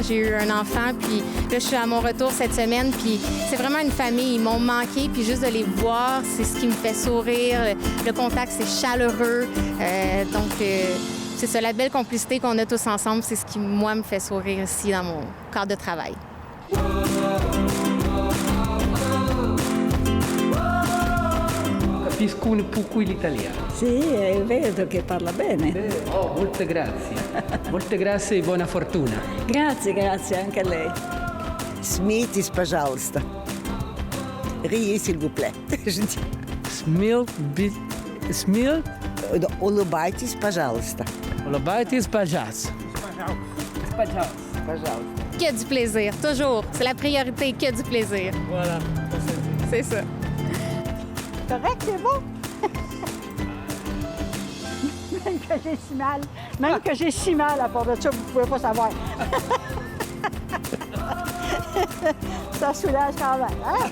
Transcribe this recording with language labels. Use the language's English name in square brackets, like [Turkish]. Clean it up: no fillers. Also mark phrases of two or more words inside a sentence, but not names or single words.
[French] J'ai eu un enfant, puis là, je suis à mon retour cette semaine. Puis c'est vraiment une famille. Ils m'ont manqué, puis juste de les voir, c'est ce qui me fait sourire. Le contact, c'est chaleureux. Donc, c'est ça, la belle complicité qu'on a tous ensemble, c'est ce qui, moi, me fait sourire ici dans mon cadre de travail. [Italian] Capisco un poco l'italiano. Sì, vedo che parla bene. Oh, molte grazie. Molte grazie e buona fortuna. Grazie, grazie anche a lei. [Russian] Смейтесь, пожалуйста. [French] Riez, s'il vous plaît. Je dis. Смил? [Russian] Улыбайтесь, пожалуйста. Улыбайтесь, пожалуйста. Пожалуйста. [French] Que du plaisir, toujours. C'est la priorité, que du plaisir. Voilà. C'est ça. Correct, c'est bon? Même que j'ai si mal. Même que j'ai si mal à part de ça, vous ne pouvez pas savoir. Ça soulage quand même, hein?